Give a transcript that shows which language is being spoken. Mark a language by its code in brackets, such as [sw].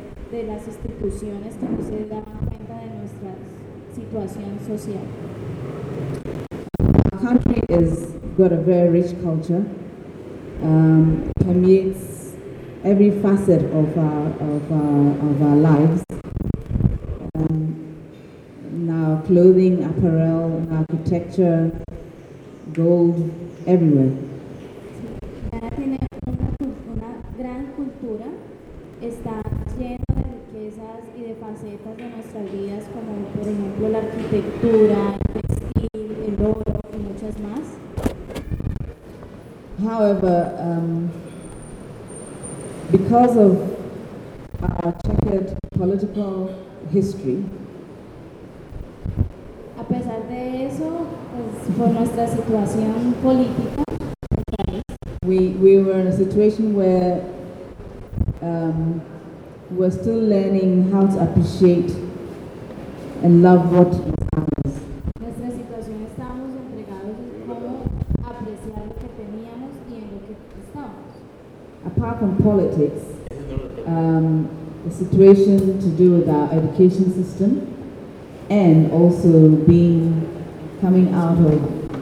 [es] De las instituciones que no se daban cuenta de nuestra situación social. [en] Our country has got a very rich culture, permeates every facet of our lives. Now clothing, apparel, architecture, gold, everywhere. [es] Ghana tiene una gran cultura, está llena y de facetas de nuestras vidas, como por ejemplo la arquitectura, el textil, el oro y muchas más. [en] However, because of our checkered political history, [es] A pesar de eso, pues, por nuestra situación política, [en] we were in a situation where we're still learning how to appreciate and love what is ours. [es] Nuestra situación, estamos entregados en cómo apreciar lo que teníamos y en lo que estamos. [en] Apart from politics, the situation to do with our education system and also being coming out of